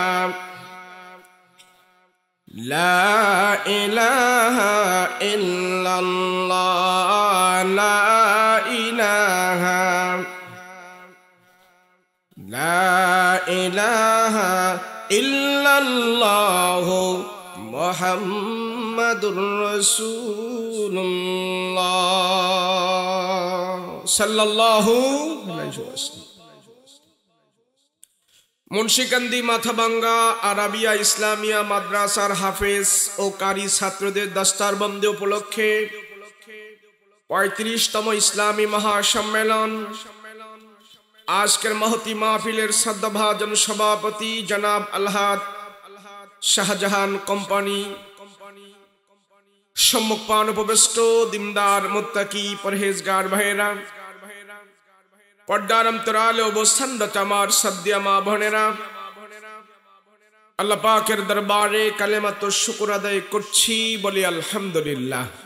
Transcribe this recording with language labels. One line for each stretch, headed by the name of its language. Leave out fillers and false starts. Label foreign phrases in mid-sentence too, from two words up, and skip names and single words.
Arabic: لا الہ الا اللہ لا الہ لا الہ الا اللہ محمد رسول اللہ صلی اللہ علیہ وسلم.
Bangla: মুন্সিকান্দি মাথাভাঙ্গা আরাবিয়া ইসলামিয়া মাদ্রাসার হাফেজ ও কারি ছাত্রদের দস্তারবন্দি উপলক্ষে 35তম ইসলামী মহাসম্মেলন। আজকের মহতি মাহফিলের শ্রদ্ধাভাজন সভাপতি জনাব আলহাদ শাহজাহান কোম্পানি, সম্মুখপান উপবিষ্ট দিনদার মুত্তাকি পরহেজগার ভাইয়েরা, পর্দার অন্তরালে অবস্থানরত আমার শ্রদ্ধেয় মা বোনেরা, আল্লাহ পাকের দরবারে কালেমাত শুকর আদায় করছি, বলি আলহামদুলিল্লাহ।